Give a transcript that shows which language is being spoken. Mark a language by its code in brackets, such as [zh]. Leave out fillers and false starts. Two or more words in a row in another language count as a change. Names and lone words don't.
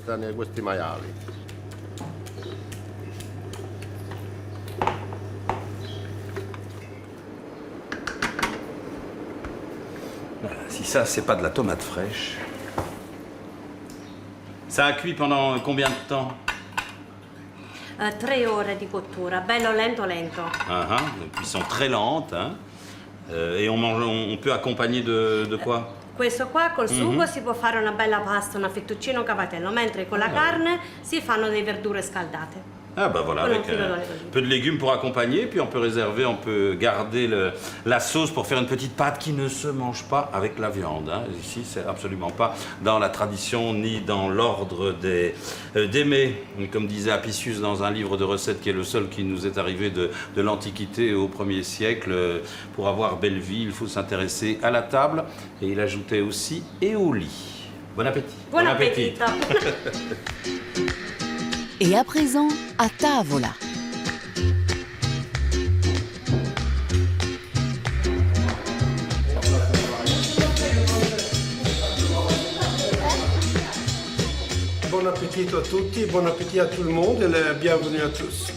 [fr] Si ça, c'est pas de la tomate fraîche. Ça a cuit pendant combien de temps? [it] 3 ore di cottura, bello lento. [fr] Une cuisson très lente. Hein. Et on peut accompagner de quoi? [it] Questo qua col sugo si può fare una bella pasta, una fettuccine o cavatello, mentre con la carne si fanno delle verdure scaldate. [fr] Ah bah voilà, avec un peu de légumes pour accompagner, puis on peut réserver, on peut garder la sauce pour faire une petite pâte qui ne se mange pas avec la viande. Hein. Ici, c'est absolument pas dans la tradition ni dans l'ordre des mets. Comme disait Apicius dans un livre de recettes qui est le seul qui nous est arrivé de l'Antiquité au 1er siècle, pour avoir belle vie, il faut s'intéresser à la table. Et il ajoutait aussi et au lit. Bon appétit. [it] Buon appetito. [fr] Et à présent, à tavola. Bon appétit à tutti, bon appétit à tout le monde et bienvenue à tous.